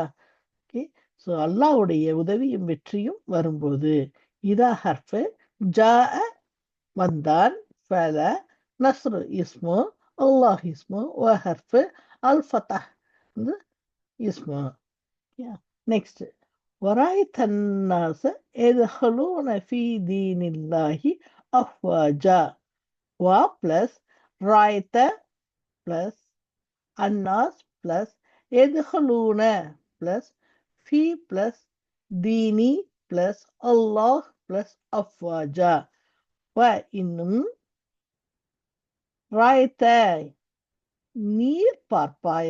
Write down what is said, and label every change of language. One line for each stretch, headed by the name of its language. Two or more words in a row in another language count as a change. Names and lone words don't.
Tamil: அல்லாஹ்வுடைய உதவியும் வெற்றியும் வரும்போது.
Arabic: إذا حرف.
Tamil: ஜாஅ வந்தான்.
Arabic: فعل نصر اسم الله اسم و حرف الفتح اسم. நெக்ஸ்ட் وَرَأَيْتَ النَّاسَ يَدْخُلُونَ فِي دِينِ اللَّهِ أَفْوَاجًا. و plus رأيت plus الناس plus يدخلون plus في plus دين plus الله plus أفواجا.
Tamil: இன்னும் ராய்த்த நீர் பார்ப்பாய்.